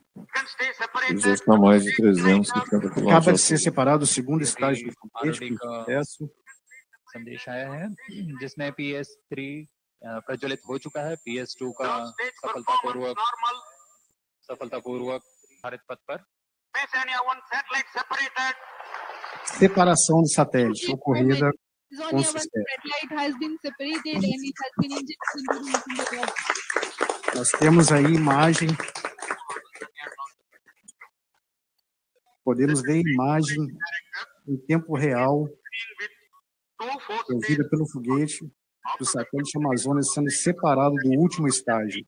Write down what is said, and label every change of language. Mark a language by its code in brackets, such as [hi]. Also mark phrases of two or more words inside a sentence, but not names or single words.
[pt] Já está mais de 350 quilômetros. Acaba de ser separado o segundo estágio do foguete com sucesso. [hi] संदेश आया है जिसमें PS3 प्रज्वलित हो चुका है, PS2 का सफलतापूर्वक भारत पथ पर। [pt] Separação do satélite ocorrida com sucesso. Nós temos aí imagem. Podemos ver imagem em tempo real, produzida pelo foguete do satélite Amazônia sendo separado do último estágio.